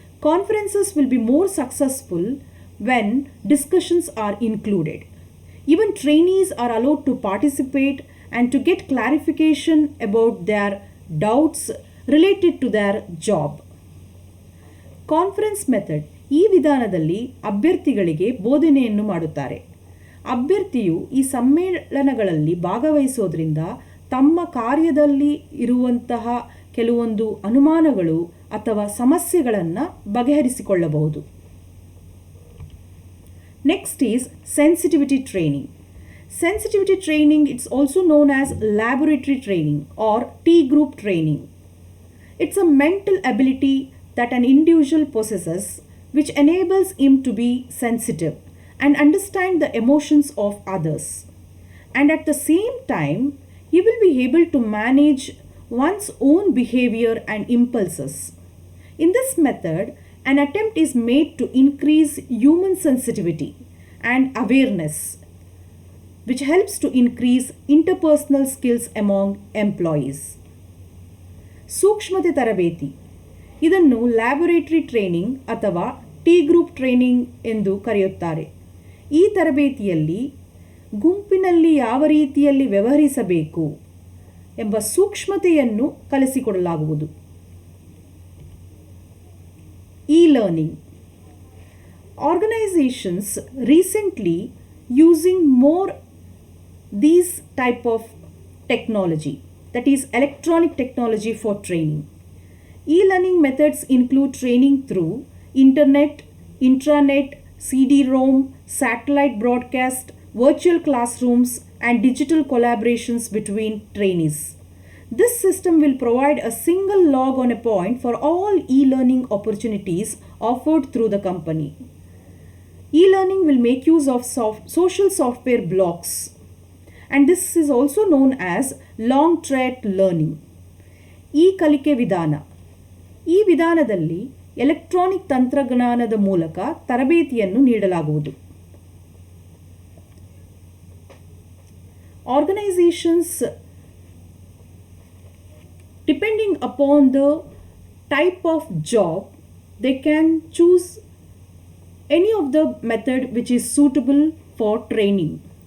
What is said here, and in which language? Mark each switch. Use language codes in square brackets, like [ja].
[en] Conferences will be more successful when discussions are included. Even trainees are allowed to participate and to get clarification about their doubts related to their job. Conference method. [kn] ಈ ವಿಧಾನದಲ್ಲಿ ಅಭ್ಯರ್ಥಿಗಳಿಗೆ ಬೋಧನೆಯನ್ನು ಮಾಡುತ್ತಾರೆ. ಅಭ್ಯರ್ಥಿಯು ಈ ಸಮ್ಮೇಳನಗಳಲ್ಲಿ ಭಾಗವಹಿಸೋದ್ರಿಂದ ತಮ್ಮ ಕಾರ್ಯದಲ್ಲಿ ಇರುವಂತಹ ಕೆಲವೊಂದು ಅನುಮಾನಗಳು ಅಥವಾ ಸಮಸ್ಯೆಗಳನ್ನು ಬಗೆಹರಿಸಿಕೊಳ್ಳಬಹುದು. [en] Next is sensitivity training. Sensitivity training, it's also known as laboratory training or T group training. It's a mental ability that an individual possesses which enables him to be sensitive and understand the emotions of others. And at the same time, he will be able to manage one's own behavior and impulses. In this method, an attempt is made to increase human sensitivity and awareness, which helps to increase interpersonal skills among employees. [kn] ಸೂಕ್ಷ್ಮತೆ ತರಬೇತಿ. ಇದನ್ನು laboratory training ಅಥವಾ T group training ಎಂದು ಕರೆಯುತ್ತಾರೆ. ಈ ತರಬೇತಿಯಲ್ಲಿ ಗುಂಪಿನಲ್ಲಿ ಯಾವ ರೀತಿಯಲ್ಲಿ ವ್ಯವಹರಿಸಬೇಕು ಎಂಬ ಸೂಕ್ಷ್ಮತೆಯನ್ನು ಕಲಿಸಿಕೊಡಲಾಗುವುದು. [en] E learning. Organizations recently using more these type of technology, that is electronic technology for training. E-learning methods include training through internet, intranet, CD-ROM, satellite broadcast, virtual classrooms and digital collaborations between trainees. This system will provide a single log on a point for all e-learning opportunities offered through the company. E-learning will make use of social software blocks, and this is also known as long thread learning. [kn] ಕಲಿಕೆ ವಿಧಾನ. ಈ ವಿಧಾನದಲ್ಲಿ electronic ತಂತ್ರಜ್ಞಾನದ ಮೂಲಕ ತರಬೇತಿಯನ್ನು ನೀಡಲಾಗುವುದು. [en] Organizations, depending upon the type of job, they can choose any of the method which is suitable for training.